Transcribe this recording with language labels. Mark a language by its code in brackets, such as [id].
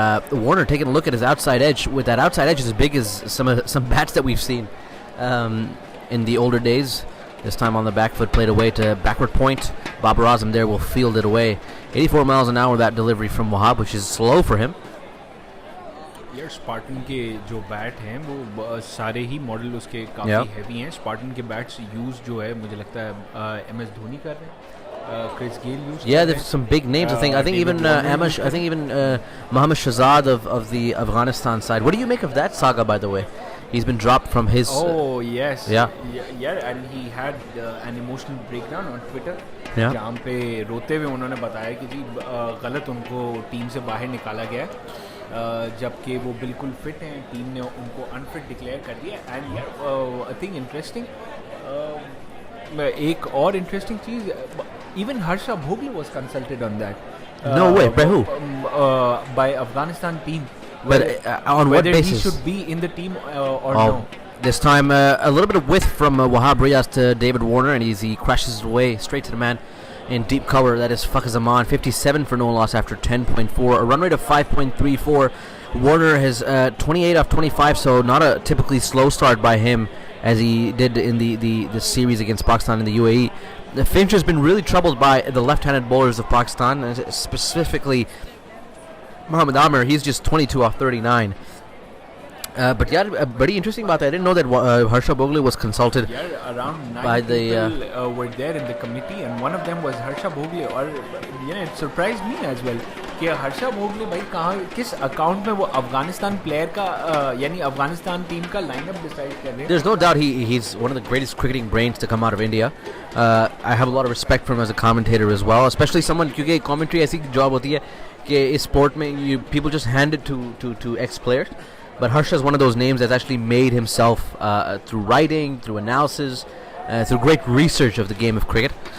[en] Warner taking a look at his outside edge. With that outside edge as big as some bats that we've seen in the older days. This time on the back foot, played away to backward point. Babar Azam there will field it away. 84 miles an hour that delivery from Wahab, which is slow for him. [hi] यार Spartan के जो bat हैं वो सारे ही model उसके काफ़ी heavy हैं. Spartan के बैट्स यूज़ जो है मुझे लगता है MS धोनी कर रहे हैं, Chris Gayle use. [en] Yeah, there's some big names. I think even Mohammad Shahzad of the Afghanistan side. What do you make of that saga, by the way? He's been dropped from his. Oh yes. Yeah, and he had an emotional breakdown on Twitter. Yeah. [hi] जहाँ पे रोते हुए उन्होंने बताया कि जी गलत उनको team से बाहर निकाला गया जबकि वो बिल्कुल फिट हैं. टीम ने उनको अनफिट डिक्लेयर कर दिया. [en] And यार I think interesting एक और इंटरेस्टिंग चीज़, even Harsha Bhogle was consulted on that. No way. By who? By Afghanistan team. But on what whether basis? he should be in the team or no. This time a little bit of width from Wahab Riaz to David Warner, and he crashes it away straight to the man in deep cover. That is Fakhar Zaman. 57 for no loss after 10.4. A run rate of 5.34. Warner has 28 off 25, so not a typically slow start by him as he did in the series against Pakistan in the UAE. The Finch has been really troubled by the left-handed bowlers of Pakistan, specifically Mohammad Amir. He's just 22 off 39. But yeah, very interesting about that. I didn't know that Harsha Bhogle was consulted. Yeah, around 9 by the, people were there in the committee, and one of them was Harsha Bhogle. [hi] और [en] it surprised me as well [hi] कि हर्षा भोगले भाई कहाँ किस account में वो Afghanistan player का यानी Afghanistan team का लाइनअप डिसाइड कर रहे हैं. [en] There's no doubt he's one of the greatest cricketing brains to come out of India. I have a lot of respect for him as a commentator as well, especially someone [hi] क्योंकि commentary ऐसी job होती है कि इस sport में [en] people just hand it to ex-players. But Harsha is one of those names that's actually made himself through writing, through analysis, through great research of the game of cricket.